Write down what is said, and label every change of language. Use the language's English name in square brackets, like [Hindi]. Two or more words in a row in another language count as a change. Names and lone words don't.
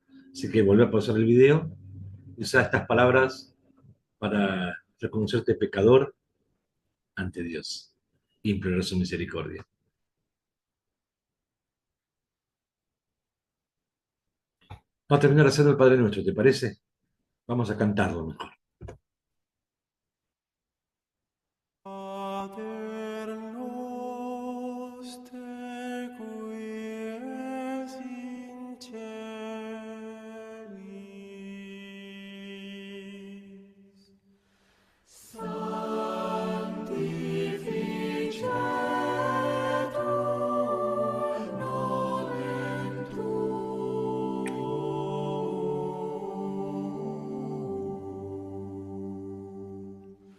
[Spanish] Así que volvé a pausar el video y usa estas palabras para reconocerte pecador ante Dios e implorar su misericordia. Vamos a terminar haciendo el Padre Nuestro, ¿te parece? Vamos a cantarlo mejor. [Latin] Pater noster, qui es in celis, sanctificetur nomen tuum.